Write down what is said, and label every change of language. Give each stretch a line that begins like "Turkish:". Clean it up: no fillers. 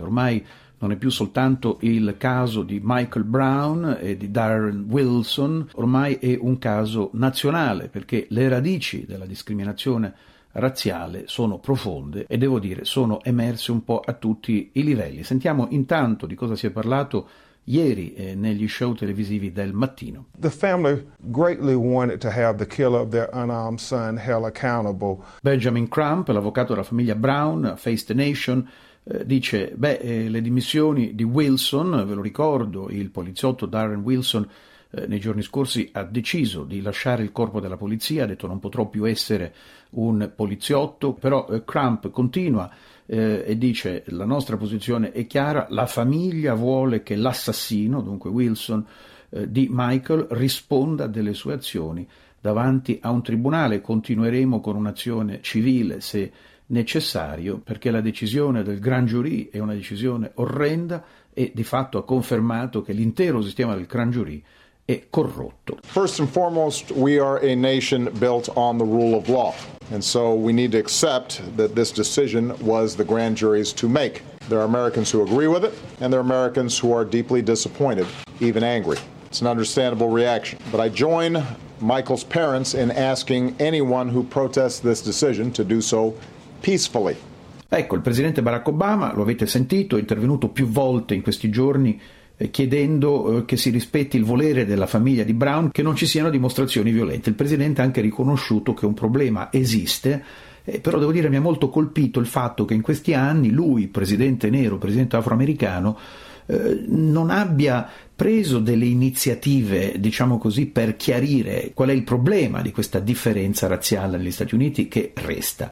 Italian: Ormai non è più soltanto il caso di Michael Brown e di Darren Wilson, ormai è un caso nazionale, perché le radici della discriminazione razziale sono profonde e devo dire sono emerse un po' a tutti i livelli. Sentiamo intanto di cosa si è parlato ieri negli show televisivi del mattino.
English: The family greatly wanted to have the killer of their unarmed son held accountable.
Italian: Benjamin Crump, l'avvocato della famiglia Brown, Face the Nation, dice: beh, le dimissioni di Wilson, ve lo ricordo, il poliziotto Darren Wilson nei giorni scorsi ha deciso di lasciare il corpo della polizia, ha detto non potrò più essere un poliziotto, però Crump continua e dice: la nostra posizione è chiara, la famiglia vuole che l'assassino, dunque Wilson, di Michael risponda delle sue azioni davanti a un tribunale, continueremo con un'azione civile se necessario, perché la decisione del grand jury è una decisione orrenda e di fatto ha confermato che l'intero sistema del grand jury è corrotto.
English: First and foremost, we are a nation built on the rule of law, and so we need to accept that this decision was the grand jury's to make. There are Americans who agree with it, and there are Americans who are deeply disappointed, even angry. It's an understandable reaction, but I join Michael's parents in asking anyone who protests this decision to do so peacefully.
Italian: Ecco, il presidente Barack Obama, lo avete sentito, è intervenuto più volte in questi giorni chiedendo che si rispetti il volere della famiglia di Brown, che non ci siano dimostrazioni violente. Il presidente ha anche riconosciuto che un problema esiste, però devo dire mi ha molto colpito il fatto che in questi anni lui, presidente nero, presidente afroamericano, non abbia preso delle iniziative, diciamo così, per chiarire qual è il problema di questa differenza razziale negli Stati Uniti che resta.